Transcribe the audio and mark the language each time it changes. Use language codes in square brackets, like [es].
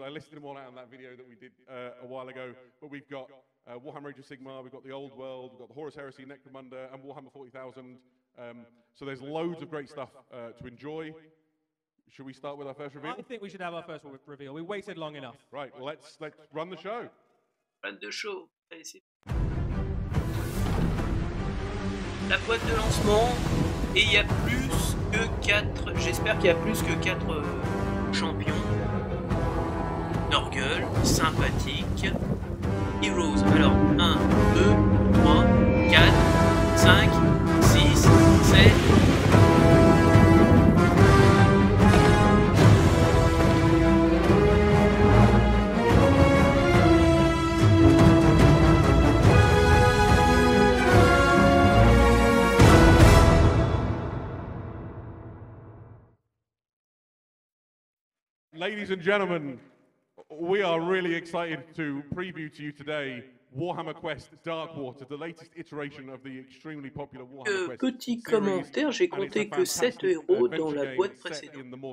[en] I listed them all out in that video that we did a while ago, but we've got Warhammer Age of Sigmar, we've got the Old World, we've got the Horus Heresy, Necromunda, and Warhammer 40,000. So there's loads of great stuff to enjoy. Should we start with our first reveal? I think we should have our first reveal. We waited long enough. Right, let's run the show. Run the show. [fr] Allez, la boîte de lancement, et il y a plus que 4, j'espère qu'il y a plus que 4 champions. Norgueul, sympathique, heroes. Alors 1, 2, 3, 4, 5, 6, 7. [en] Ladies and gentlemen, we are really excited to preview to you today Warhammer Quest Darkwater, the latest iteration of the extremely popular Warhammer Quest [fr] Petit commentaire, j'ai compté que 7 héros dans la boîte précédente.